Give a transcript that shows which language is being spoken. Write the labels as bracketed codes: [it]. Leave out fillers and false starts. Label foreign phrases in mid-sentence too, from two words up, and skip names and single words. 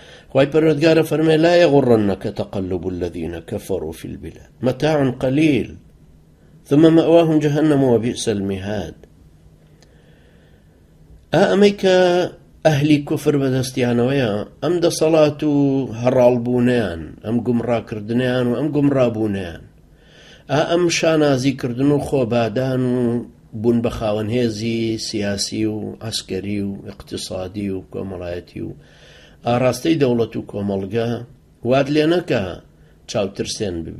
[ckb] خوای پەروەردگارە فەرمێ [ar] لا يغرنك تقلب الذين كفروا في البلاد متاع قليل ثم مأواهم جهنم وبئس المهاد. [ckb] ئەمەی کە ئەهلی کوفر بەدەستیانەوەیە ئەم دەسەڵات و هەڕاڵبوونیان، ئەم گومڕاکردنیان و ئەم گومڕابوونیان، ئەم شانازیکردن و خۆبادان و بوون بە خاوەنهێزی سیاسی و عسکەری و اقتصادی و کۆمەڵایەتی و ئاراستەی دەوڵەت و کۆمەڵگە واد لێ نەکە چاوترسێن ببی.